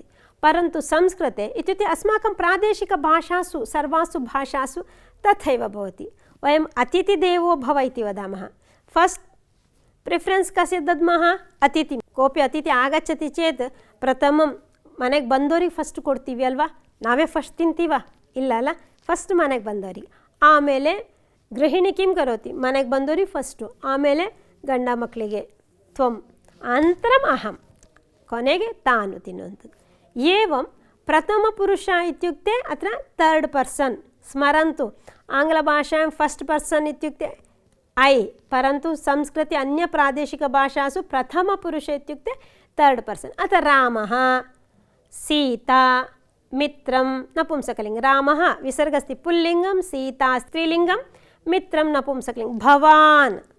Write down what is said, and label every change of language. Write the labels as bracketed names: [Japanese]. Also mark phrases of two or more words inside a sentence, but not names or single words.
[Sanskrit] परन्तु संस्कृते इत्युक्ते अस्माकं प्रादेशिकभाषासु सर्वासु भाषासु तथैव भवति वयम् अतिथिदेवो भव इति वदामः [English] first preference [Sanskrit] कस्य दद्मः अतिथि कोऽपि अतिथि आगच्छति चेत् प्रथमं [Kannada] मनेಗೆ ಬಂದೋರಿಗೆ ಫಸ್ಟ್ ಕೊಡ್ತೀವಿ ಅಲ್ವಾ ನಾವೇ ಫಸ್ಟ್ ತಿಂತೀವ ಇಲ್ಲ ಅಲ್ಲ ಫಸ್ಟ್ ಮನೆಗೆ ಬಂದೋರಿಗೆ ಆಮೇಲೆ [Sanskrit] ಗೃಹಿಣಿ ಕಿಂ ಕರೋತಿ [Kannada] ಮನೆಗೆ ಬಂದೋರಿಗೆ ಫಸ್ಟು ಆಮೇಲೆ ಗಂಡ ಮಕ್ಕಳಿಗೆ [Sanskrit] ತ್ವಂ ಅನಂತರಂ ಅಹಂ [Kannada] ಕೊನೆಗೆ ತಾನು ತಿನ್ನುವಂಥದ್ದು [Sanskrit] ಏವಂ ಪ್ರಥಮಪುರುಷ ಇತ್ಯುಕ್ತೆ ಅತ್ರ [English] third person [Sanskrit] ಸ್ಮರಂತು ಆಂಗ್ಲಭಾಷಾಯಾಂ [English] first person [Sanskrit] ಇತ್ಯುಕ್ತೆ ऐ परन्तु संस्कृते अन्य प्रादेशिकभाषासु प्रथमपुरुष इत्युक्ते [English] third person [Sanskrit] अतः रामः सीता मित्रं नपुंसकलिङ्गं रामः विसर्गस्ति पुल्लिङ्गं सीता स्त्रीलिङ्गं मित्रं नपुंसकलिङ्गं भवान्